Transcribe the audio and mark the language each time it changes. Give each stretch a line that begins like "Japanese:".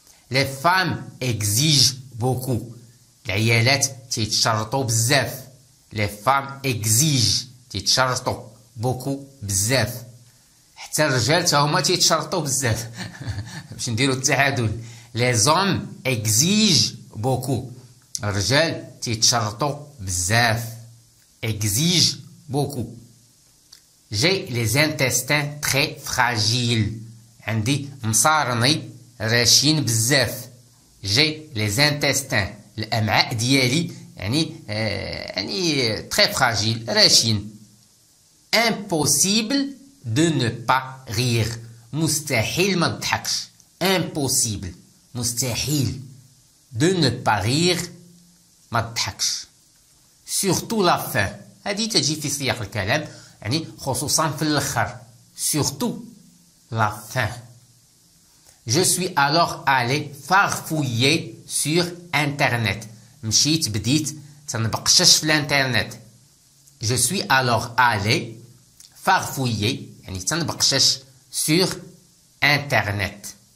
French: Les femmes exigent beaucoup.
Arabic: العيالات تيتشرطوا بزاف.
French: Les femmes exigent
Arabic: تيتشرطوا
French: beaucoup
Arabic: بزاف. حتى الرجال تا هما تيتشرطوا بزاف. باش نديروا التعادل.
French: Les hommes exigent beaucoup.
Arabic: الرجال تيتشرطوا بزاف.
French: Exige beaucoup. J'ai les intestins très fragiles.
Arabic: عندي مصارني راشين بزاف.
French: J'ai les intestins.
Arabic: الأمعاء ديالي يعني
French: très fragile
Arabic: راشين.
French: Impossible de ne pas rire.
Arabic: مستحيل ما تضحكش.
French: Impossible.
Arabic: مستحيل.
French: De ne pas rire.
Arabic: ما تضحكش.
French: Surtout la fin.
Arabic: هذه تجي في سياق الكلام يعني خصوصا في الاخر.
French: Surtout la fin. Je suis alors allé farfouiller sur internet.
Arabic: مشيت بديت تنبقشش في الانترنت.
French: Je suis alors allé farfouiller
Arabic: يعني تنبقشش
French: sur internet.